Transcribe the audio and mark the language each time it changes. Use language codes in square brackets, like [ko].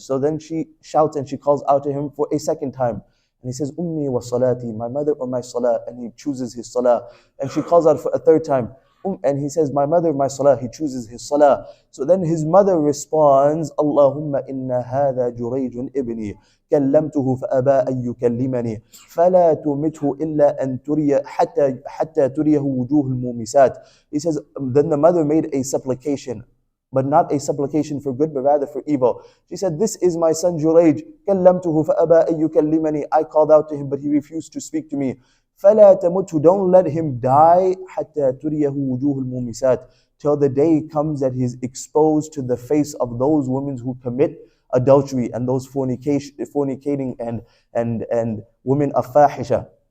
[en] So then she shouts and she calls out to him for a second time. And he says, [ar] Ummi wa salati, [en] my mother or my salah. And he chooses his salah. And she calls out for a third time. And he says, my mother, my salah. He chooses his salah. So then his mother responds, [ar] Allahumma inna hadha jurayjun ibni. كلمته فأبى أن يكلمني فلا تمته إلا أن تري حتى تريه وجوه المومسات. [en] He says, then the mother made a supplication, but not a supplication for good, but rather for evil. She said, this is my son Jurayj. [ar] كلمته فأبى أن يكلمني. [en] I called out to him, but he refused to speak to me. [ar] فلا تمته, [en] don't let him die [ar] حتى تريه وجوه المومسات, [en] till the day comes that he is exposed to the face of those women who commit adultery and those fornicating and women of fahisha.